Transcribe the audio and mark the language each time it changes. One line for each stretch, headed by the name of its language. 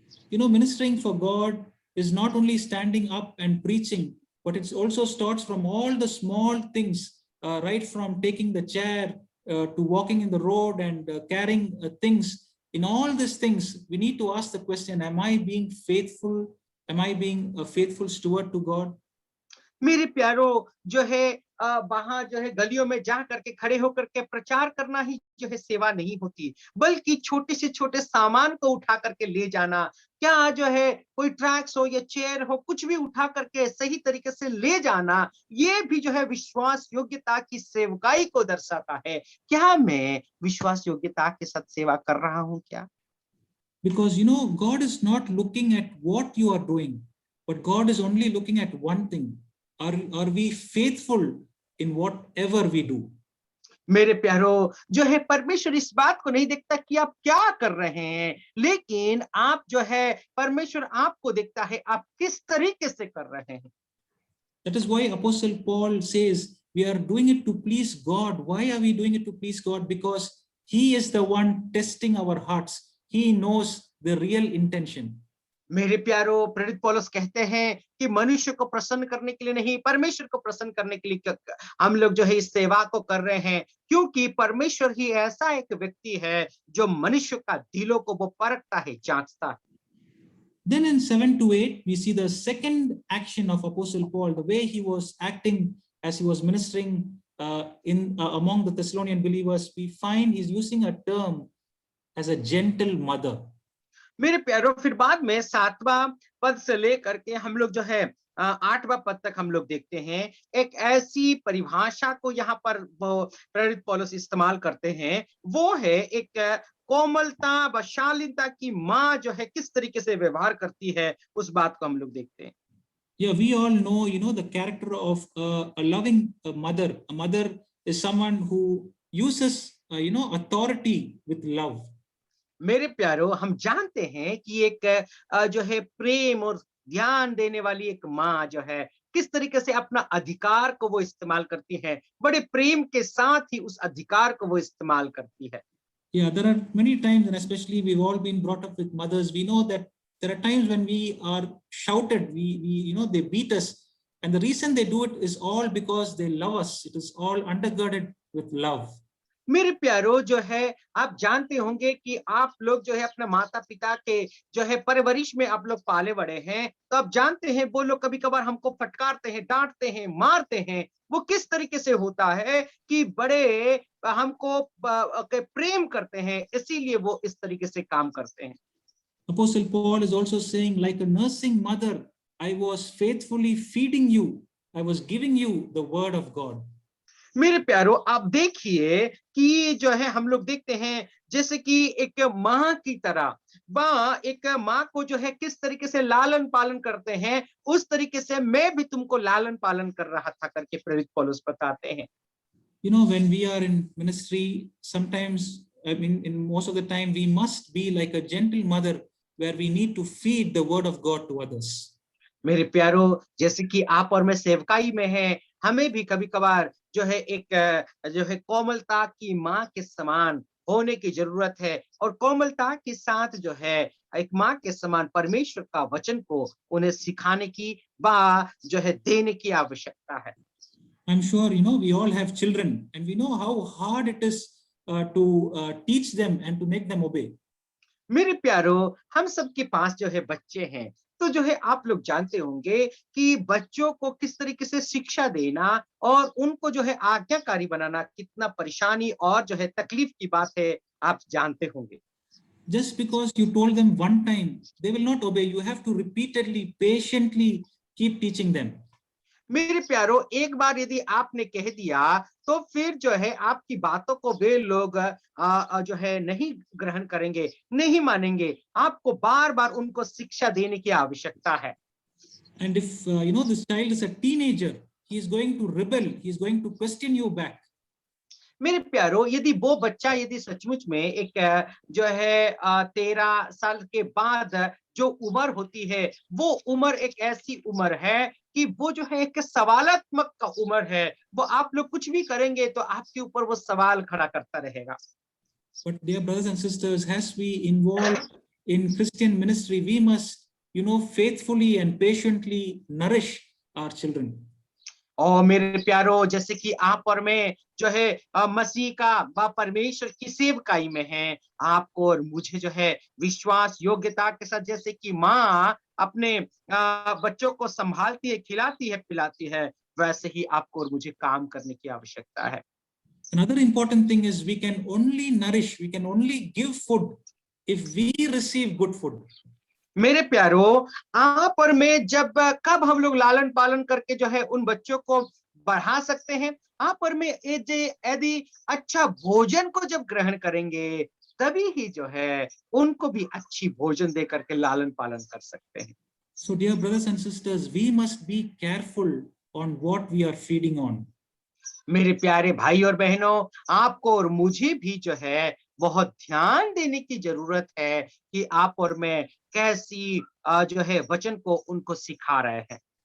English: You know, ministering for God is not only standing up and preaching, but it also starts from all the small things, right from taking the chair to walking in the road and carrying things. In all these things, we need to ask the question, am I being faithful? Am I being a faithful steward to God?
Hindi: मेरे प्यारों, जो है वहां जो है गलियों में जा करके खड़े होकर के प्रचार करना ही जो है सेवा नहीं होती, बल्कि छोटे से छोटे सामान को उठा करके ले जाना, क्या जो है कोई ट्रैक्स हो या चेयर हो, कुछ भी उठा करके सही तरीके से ले जाना, ये भी जो है विश्वास योग्यता की सेवकाई को दर्शाता है। क्या मैं विश्वास योग्यता के साथ सेवा कर रहा हूँ क्या?
English: Because you know, God is not looking at what you are doing, but God is only looking at one thing. Are we faithful in whatever we do?
Hindi: मेरे प्यारों, जो है परमेश्वर इस बात को नहीं देखता कि आप क्या कर रहे हैं, लेकिन आप जो है परमेश्वर आपको देखता है आप किस तरीके से कर रहे हैं।
English: That is why Apostle Paul says we are doing it to please God. Why are we doing it to please God? Because He is the one testing our hearts. He knows the real intention.
Hindi: मेरे प्यारों, प्रेरित पौलुस कहते हैं कि मनुष्य को प्रसन्न करने के लिए नहीं, परमेश्वर को प्रसन्न करने के लिए हम लोग जो है इस सेवा को कर रहे हैं, क्योंकि परमेश्वर ही ऐसा एक व्यक्ति है जो मनुष्य का दिलों को वो परखता है, जांचता है।
English: Then in 7 to 8, we see the second action of Apostle Paul, the way he was acting as he was ministering among the Thessalonian believers. We find he's using a term as a gentle mother.
Hindi: मेरे प्यारों, फिर बाद में 7वां पद से लेकर के हम लोग जो है 8वां पद तक हम लोग देखते हैं एक ऐसी परिभाषा को यहाँ पर प्रेरित पौलुस इस्तेमाल करते हैं, वो है एक कोमलता व शालीनता की माँ जो है किस तरीके से व्यवहार करती है, उस बात को हम लोग देखते हैं।
English: Yeah, we all know, you know, the character of a loving mother. A mother is someone who uses, authority with love.
Hindi: मेरे प्यारों, हम जानते हैं कि एक जो है प्रेम और ध्यान देने वाली एक माँ जो है किस तरीके से अपना अधिकार को वो इस्तेमाल करती है, बड़े प्रेम के साथ ही उस अधिकार को वो इस्तेमाल करती है।
English: Yeah, there are many times, and especially we've all been brought up with mothers. We know that there are times when we are shouted, they beat us, and the reason they do it is all because they love us. It is all undergirded with love.
Hindi: मेरे प्यारों, जो है आप जानते होंगे कि आप लोग जो है अपने माता पिता के जो है परवरिश में आप लोग पाले बड़े हैं, तो आप जानते हैं वो लोग कभी कभार हमको फटकारते हैं, डांटते हैं, मारते हैं। वो किस तरीके से होता है कि बड़े हमको प्रेम करते हैं, इसीलिए वो इस तरीके से काम करते हैं।
English: Apostle Paul is also saying, like a nursing mother, I was faithfully feeding you. I was giving you the word of God.
Hindi: मेरे प्यारों, आप देखिए कि जो है हम लोग देखते हैं जैसे कि एक माँ की तरह एक माँ को जो है किस तरीके से लालन पालन करते हैं, उस तरीके से मैं भी तुमको लालन पालन कर रहा था करके प्रेरित पौलुस बताते हैं।
English: You know, when we are in ministry, sometimes, I mean, in most of the time, we must be like a gentle mother where we need to feed the word of God to others.
Hindi: मेरे प्यारो, जैसे कि आप और मैं सेवकाई में हैं, हमें भी कभी कभार जो है जो है कोमलता की माँ के समान होने की जरूरत है, और कोमलता के साथ जो है एक माँ के समान परमेश्वर का वचन को उन्हें सिखाने की जो है देने की आवश्यकता है।
English: I'm sure, you know, we all have children and we know how hard it is to teach them and to make them obey.
Hindi: मेरे प्यारो, हम सबके पास जो है बच्चे हैं, तो जो है आप लोग जानते होंगे कि बच्चों को किस तरीके से शिक्षा देना और उनको जो है आज्ञाकारी बनाना कितना परेशानी और जो है तकलीफ की बात है, आप जानते होंगे।
English: Just because you told them one time, they will not obey. You have to repeatedly, patiently keep teaching them.
Hindi: मेरे प्यारो, एक बार यदि आपने कह दिया तो फिर जो है आपकी बातों को वे लोग जो है नहीं ग्रहण करेंगे, नहीं मानेंगे। आपको बार बार उनको शिक्षा देने की आवश्यकता है।
English: And if you know, this child is a teenager, he is going to rebel, he is going to question you back.
Hindi: मेरे प्यारो, यदि वो बच्चा यदि सचमुच में एक जो है 13 साल के बाद जो उम्र होती है, वो उम्र एक ऐसी उम्र है कि वो जो है एक सवालात्मक का उम्र है। वो आप लोग कुछ भी करेंगे तो आपके ऊपर वो सवाल खड़ा करता रहेगा।
English: But dear brothers and sisters, as we involve in Christian ministry, we must, you know, faithfully and patiently nourish our children.
Hindi: और मेरे प्यारो, जैसे कि आप और मैं जो है मसीह का परमेश्वर की सेवकाई में हैं, आपको और मुझे जो है विश्वास योग्यता के साथ, जैसे कि माँ अपने बच्चों को संभालती है, खिलाती है, पिलाती है, वैसे ही आपको और मुझे काम करने की आवश्यकता है।
English: Another important thing is we can only nourish, we can only give food if we receive good food.
Hindi: मेरे प्यारो, आप और मैं कब हम लोग लालन पालन करके जो है उन बच्चों को बढ़ा सकते हैं? आप और मैं यदि अच्छा भोजन को जब ग्रहण करेंगे, तभी ही जो है उनको भी अच्छी भोजन दे करके लालन पालन कर सकते हैं।
English: So dear brothers and sisters, we must be careful on what we are feeding on.
Hindi: मेरे प्यारे भाई और बहनों, आपको और मुझे भी जो है बहुत ध्यान देने की जरूरत है कि आप और मैं कैसी जो है वचन को उनको सिखा रहे हैं।